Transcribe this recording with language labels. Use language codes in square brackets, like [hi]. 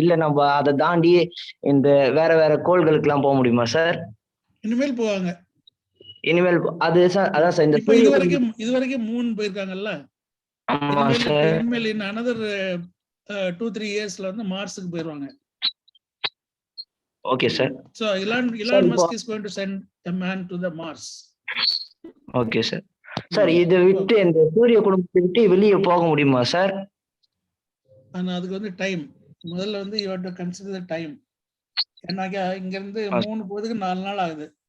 [ta] இல்ல நம்ம அதை தாண்டி இந்த வேற வேற கோள்களுக்கு எல்லாம் போக முடியுமா சார்? இனிமேல் போவாங்க. இனிமேல் அது சார் அதான் சார் இந்த இதுவரைக்கும் மூன் போயிருக்காங்கல்ல. ஆமா சார். இனிமேல் [en] in another 2-3 years [ta] ல வந்து மார்ஸ்க்கு போயிருவாங்க. Okay sir. [en] So Elon Musk is going to send a man to the Mars. [ta] Okay sir. Sir இதை விட்டு இந்த சூரிய குடும்பத்தை விட்டு வெளியே போக முடியுமா சார்? ஆனா அதுக்கு வந்து டைம் முதல்ல வந்து [en] you have to consider the time. [ta] ஏன்னா இங்க இருந்து 3 போறதுக்கு 4 நாள் ஆகுது.